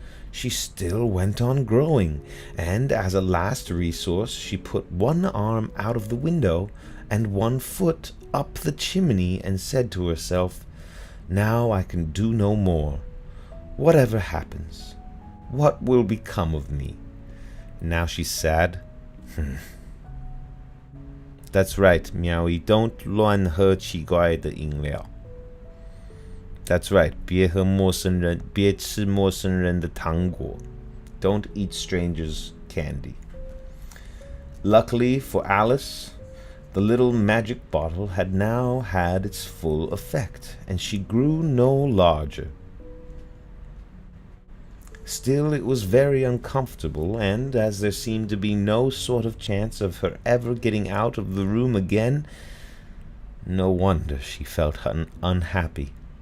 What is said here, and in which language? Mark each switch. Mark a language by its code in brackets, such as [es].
[en] She still went on growing, and as a last resource she put one arm out of the window and one foot up the chimney and said to herself, "Now I can do no more. Whatever happens, what will become of me?" Now she's sad. That's right, Miaoyi, don't [zh] 乱喝奇怪的饮料。 [en] That's right, [zh] 别吃陌生人的糖果。 [en] Don't eat strangers' candy. Luckily for Alice, the little magic bottle had now had its full effect, and she grew no larger. Still, it was very uncomfortable, and as there seemed to be no sort of chance of her ever getting out of the room again, no wonder she felt unhappy.